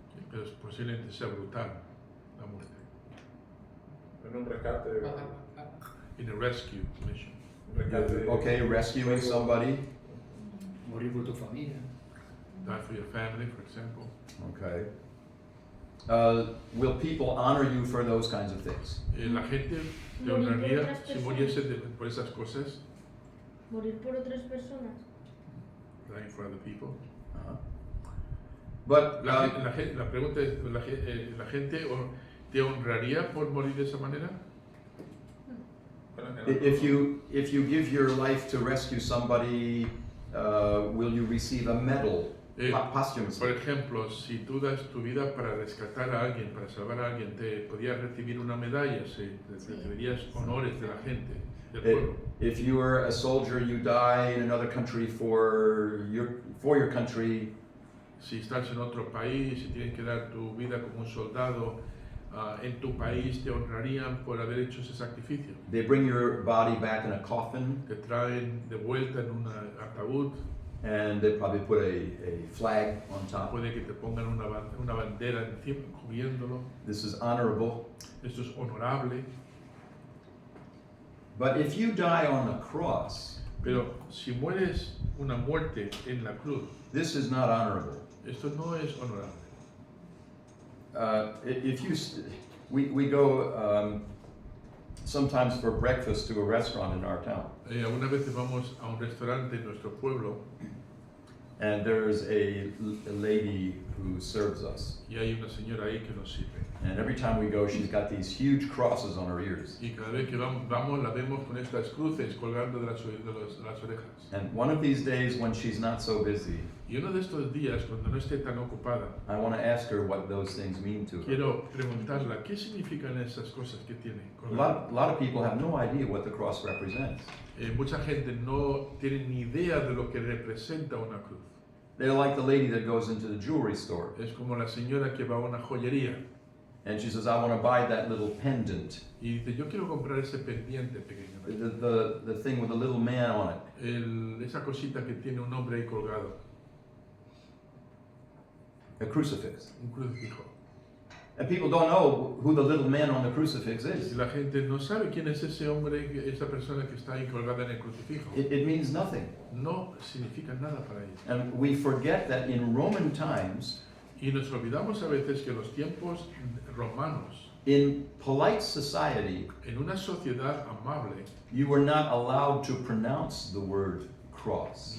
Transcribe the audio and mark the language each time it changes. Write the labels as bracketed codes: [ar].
[es] Pero posiblemente sea brutal la muerte. En un rescate. Bajar la cara. [en] In a rescue mission. Okay, rescuing somebody. [es] Morir por tu familia. [en] Die for your family, for example. Okay. Will people honor you for those kinds of things? [es] La gente te Morir por honraría otras si personas. muriese por esas cosas, Morir por otras personas. [en] dying for other people. Uh-huh. But [es] La pregunta es, ¿la gente te honraría por morir de esa manera? [en] if you give your life to rescue somebody, will you receive a medal [es] Por [en] posthumously? [es] ejemplo, si tú das tu vida para rescatar a alguien, para salvar a alguien, te podías recibir una medalla, recibirías honores de la gente, del pueblo. [en] If you are a soldier, you die in another country for your country. [es] Si estás en otro país, si tienes que dar tu vida como un soldado en tu país, te honrarían por haber hecho ese sacrificio. [en] They bring your body back in a coffin, [es] Te traen de vuelta en un ataúd, [en] and they probably put a flag on top. [es] puede que te pongan una bandera encima, cubriéndolo. [en] This is honorable. [es] Esto es honorable, [en] But if you die on the cross, [es] pero si mueres una muerte en la cruz, [en] this is not honorable. [es] esto no es honorable. [en] If you, we go sometimes for breakfast to a restaurant in our town, [es] Algunas veces vamos a un restaurante en nuestro pueblo [en] and there's a lady who serves us. [es] y hay una señora ahí que nos sirve. [en] And every time we go, she's got these huge crosses on her ears. [es] Y cada vez que vamos la vemos con estas cruces colgando de las orejas. [en] And one of these days, when she's not so busy, [es] Y uno de estos días, cuando no esté tan ocupada, [en] I want to ask her what those things mean to her. [es] quiero preguntarla qué significan esas cosas que tiene [en] A [es] colgando. [en] lot of people have no idea what the cross represents. [es] Mucha gente no tiene ni idea de lo que representa una cruz. [en] They're like the lady that goes into the jewelry store, [es] Es como la señora que va a una joyería [en] and she says, I want to buy that little pendant, [es] y dice, yo quiero comprar ese pendiente pequeño, [en] the thing with a little man on it, [es] esa cosita que tiene un hombre ahí colgado, [en] a crucifix. [es] un crucifijo. [en] And people don't know who the little man on the crucifix [es] Y [en] is. [es] la gente no sabe quién es ese hombre, esa persona que está ahí colgada en el crucifijo. [en] It means nothing. [es] No significa nada para ellos. [en] And we forget that in Roman times, [es] Y nos olvidamos a veces que en los tiempos romanos, [en] in polite society, [es] en una sociedad amable, [en] you were not allowed to pronounce the word cross.